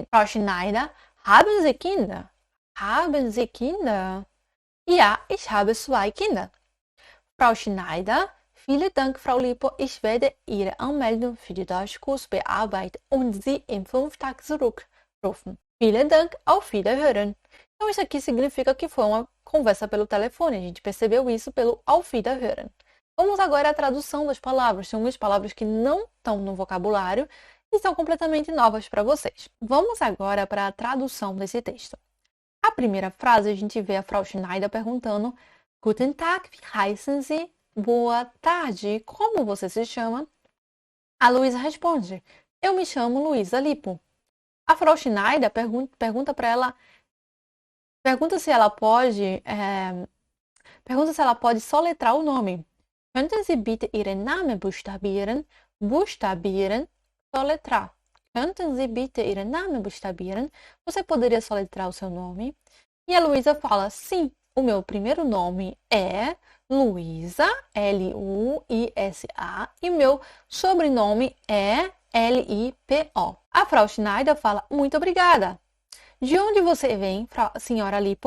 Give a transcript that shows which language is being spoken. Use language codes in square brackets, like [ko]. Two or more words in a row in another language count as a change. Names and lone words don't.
[de] Frau Schneider: Haben Sie Kinder? Haben Sie Kinder? Ja, ich habe 2 Kinder. Frau Schneider: Vielen Dank, Frau Lippo. Ich werde Ihre Anmeldung für den Deutschkurs bearbeiten und Sie in 5 Tagen zurückrufen. Vielen Dank, auf Wiederhören. [pt] Então, isso aqui significa que foi uma conversa pelo telefone. A gente percebeu isso pelo [de] Auf Wiederhören. [pt] Vamos agora à tradução das palavras. São umas palavras que não estão no vocabulário e são completamente novas para vocês. Vamos agora para a tradução desse texto. A primeira frase, a gente vê a Frau Schneider perguntando: [de] Guten Tag, wie heißen Sie? [pt] Boa tarde, como você se chama? A Luísa responde: Eu me chamo Luísa Lipo. A Frau Schneider pergunta para ela, pergunta se ela pode soletrar o nome. [de] Könnten Sie bitte Ihren Namen buchstabieren? Buchstabieren, soletrar. Könnten Sie bitte Ihren Namen buchstabieren? [pt] Você poderia soletrar o seu nome? E a Luísa fala: sim, o meu primeiro nome é Luísa, Luisa, e o meu sobrenome é Lipo. A Frau Schneider fala: muito obrigada. De onde você vem, senhora Lipo?